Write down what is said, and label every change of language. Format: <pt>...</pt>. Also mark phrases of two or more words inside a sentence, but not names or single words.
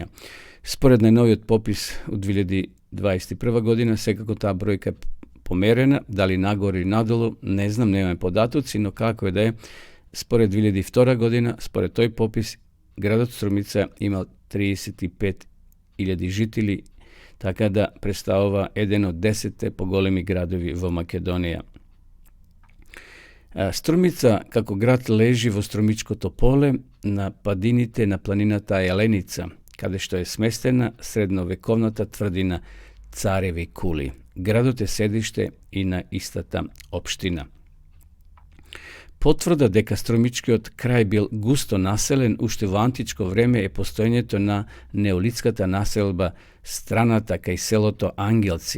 <mk>Според најновиот попис од 2021 година, секако таа бројка е померена, дали нагоре или надолу, не знам, немаме податоци, но како е да е, според 2002 година, според тој попис, градот Струмица имал 35.000 жители, така да представува еден од 10 поголеми градови во Македонија. Струмица, како град лежи во Струмичко Тополе, на падините на планината Јеленица, када што је сместена средновековната тврдина Цареви кули. Градот је седиште и на истата општина. Потврда дека Струмичкиот крај бил густо населен уште в античко време је постојењето на неолитската населба Страната кај селото Ангелци.</mk>